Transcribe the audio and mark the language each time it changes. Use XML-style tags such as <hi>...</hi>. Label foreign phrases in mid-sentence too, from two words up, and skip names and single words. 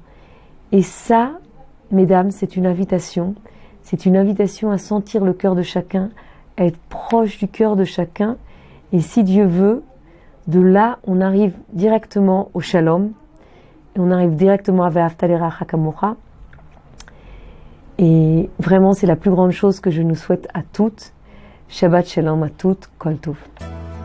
<fr>Et ça, mesdames, c'est une invitation. C'est une invitation à sentir le cœur de chacun, à être proche du cœur de chacun. Et si Dieu veut, de là, on arrive directement au Shalom. Et on arrive directement à</fr> <he>ואהבת לרעך כמוך.</he> <fr>Et vraiment, c'est la plus grande chose que je nous souhaite à toutes.</fr> <he>שבת שלום</he> <fr>à toutes.</fr> <he>כל טוב.</he>